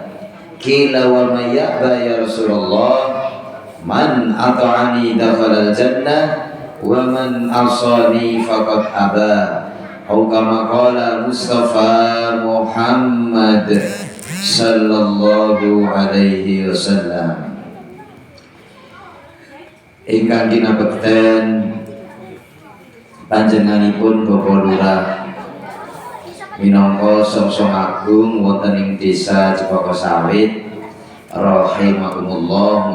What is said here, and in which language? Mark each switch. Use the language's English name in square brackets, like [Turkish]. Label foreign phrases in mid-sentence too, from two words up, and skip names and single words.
[Arabic] قيل ومن يأبى يا رسول الله? من أطاعني دخل الجنة ومن عصاني فقد أبى. Atau كما قال مصطفى محمد صلى الله عليه وسلم. [Javanese] Ingkang kinabekten panjenenganipun Bapak Lurah minangka Samsung Agung wonten ing Desa Cepaka Sawit rahimakumullah.